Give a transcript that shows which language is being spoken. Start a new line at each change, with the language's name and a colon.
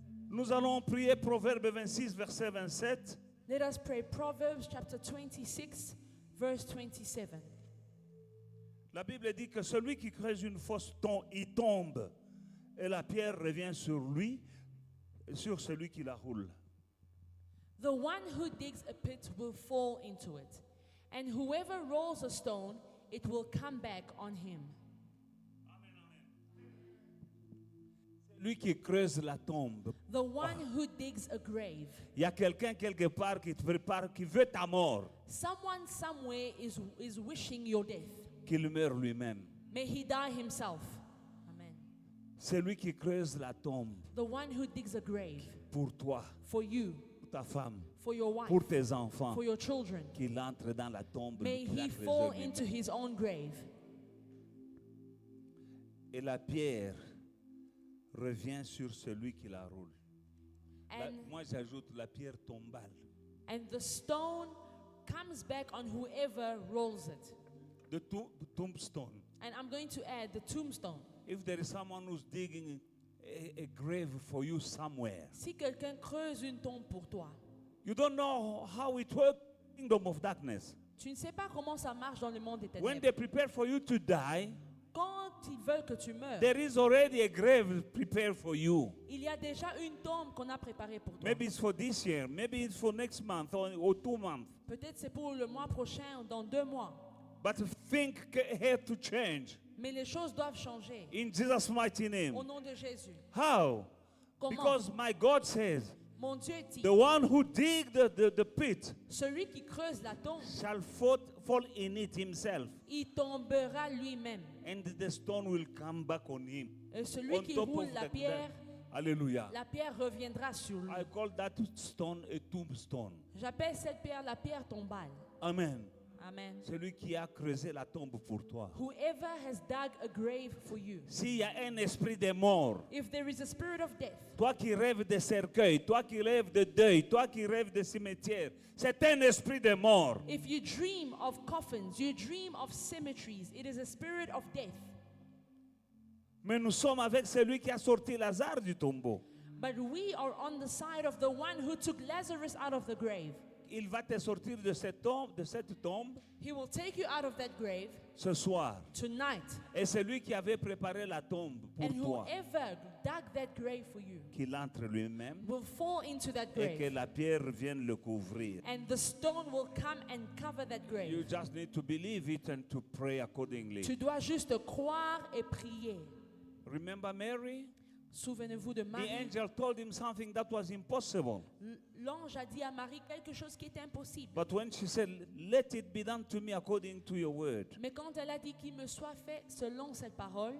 French: Nous allons prier Proverbe 26, verset 27.
English: Let us pray Proverbs chapter 26, verse 27.
French: La Bible dit que celui qui creuse une fosse, il tombe. Et la pierre revient sur lui et sur celui qui la roule.
English: The one who digs a pit will fall into it, and whoever rolls a stone, it will come back on him.
French: Lui qui creuse la tombe.
English: The one who digs a grave.
French: Il y a quelqu'un quelque part qui te prépare, qui veut ta mort.
English: Someone somewhere is wishing your death.
French: Qu'il meure lui-même.
English: May he die himself. Amen.
French: C'est lui qui creuse la tombe.
English: The one who digs a grave.
French: Pour toi.
English: For you.
French: Pour ta femme.
English: For your wife.
French: Pour tes enfants.
English: For your children.
French: Qu'il entre dans la tombe.
English: May he fall into his own grave.
French: Et la pierre revient sur celui qui la roule. Moi j'ajoute la pierre tombale.
English: And the stone comes back on whoever rolls it. The tombstone. And I'm going to add the tombstone. If there is someone who's digging a grave for you somewhere.
French: Si quelqu'un creuse une tombe pour toi.
English: You don't know how it works in the kingdom of darkness.
French: Tu ne sais pas comment ça marche dans le monde des ténèbres.
English: When they prepare for you to die,
French: quand ils veulent que tu meurs,
English: there is already a grave prepared for you.
French: Il y a déjà une tombe qu'on a préparée pour toi.
English: Maybe it's for this year, maybe it's for next month or 2 months.
French: Peut-être c'est pour le mois prochain ou dans 2 mois.
English: But things have to change.
French: Mais les choses doivent changer.
English: In Jesus' mighty name.
French: Au nom de Jésus.
English: How?
French: Comment?
English: Because my God says,
French: mon Dieu dit,
English: the one who dig the pit,
French: celui qui creuse la tombe,
English: shall fall in it himself.
French: Il tombera lui-même.
English: And the stone will come back on him.
French: Et celui qui roule la pierre,
English: Hallelujah.
French: La pierre reviendra sur lui.
English: I call that stone a tombstone.
French: J'appelle cette pierre la pierre tombale.
English: Amen.
French: Amen. Celui qui a creusé la tombe pour toi.
English: Whoever has dug a grave for you.
French: S'il y a un esprit de mort,
English: if there is a spirit of death,
French: toi qui rêves de cercueil, toi qui rêves de deuil, toi qui rêves de cimetière, c'est un esprit de mort.
English: If you dream of coffins, you dream of cemeteries, it is a spirit of death.
French: Mais nous sommes avec celui qui a sorti Lazare du tombeau.
English: But we are on the side of the one who took Lazarus out of the grave.
French: Il va te sortir de cette tombe.
English: He will take you out of that grave.
French: Ce soir.
English: Tonight.
French: Et celui qui avait préparé la tombe pour toi.
English: And whoever dug that grave for you.
French: Qu'il entre lui-même.
English: Will fall into that grave.
French: Et que la pierre vienne le couvrir.
English: And the stone will come and cover that grave. You just need to believe it and to pray accordingly.
French: Tu dois juste croire et prier.
English: Remember Mary?
French: Souvenez-vous de
English: The
French: Marie.
English: angel told him something that was impossible.
French: L'ange a dit à Marie quelque chose qui était impossible.
English: But when she said, "Let it be done to me according to your word,"
French: Mais quand elle a dit qu'il me soit fait selon cette parole,